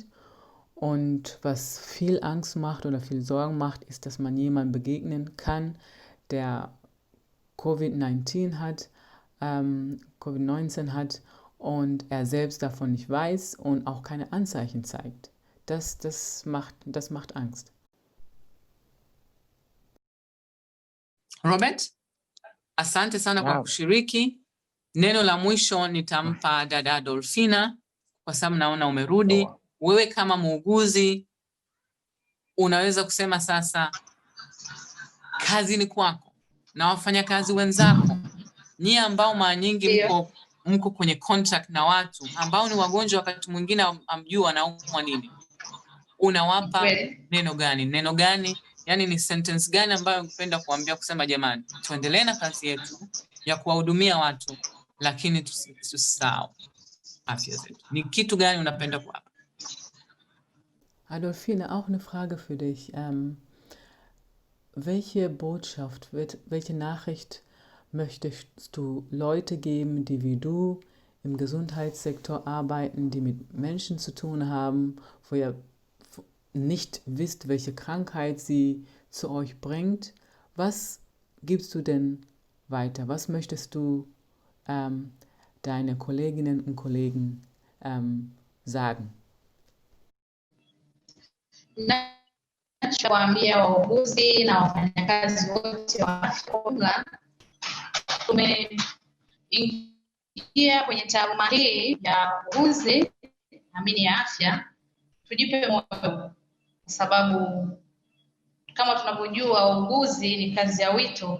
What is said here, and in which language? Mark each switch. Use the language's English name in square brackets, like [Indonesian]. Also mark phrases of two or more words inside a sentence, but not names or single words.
[German] Und was viel Angst macht oder viel Sorgen macht, ist, dass man jemandem begegnen kann, der COVID-19 hat und er selbst davon nicht weiß und auch keine Anzeichen zeigt. Das macht Angst. [Swahili] Robert, asante sana kwa kushiriki. Neno la mwisho nitampa dada Dolfina kwa sababu naona umerudi. Wewe kama muuguzi unaweza kusema sasa kazini kwako na wafanyakazi wenzako, nyie ambao mara nyingi mko kwenye contact na watu ambao ni wagonjwa, wakati mwingine amjua wanaumwa nini, unawapa neno gani? Yani ni sentence gani ambayo ungependa kuambia kusema jamani, tuendelee na kazi yetu ya kuwahudumia watu lakini tusisahau afya zetu? Ni kitu gani unapenda kuwapa? [German] Adolfine, auch eine Frage für dich. Welche Botschaft, welche Nachricht möchtest du Leute geben, die wie du im Gesundheitssektor arbeiten, die mit Menschen zu tun haben, wo ihr nicht wisst, welche Krankheit sie zu euch bringt? Was gibst du denn weiter? Was möchtest du deine Kolleginnen und Kollegen sagen? [Swahili] Ninachowaambia wauguzi na wafanyakazi wote wa afya kwa ujumla, tumeingia kwenye taaluma hii ya uuguzi amini ya afya, tujipe moyo, kwa sababu kama tunavyojua uuguzi ni kazi ya wito.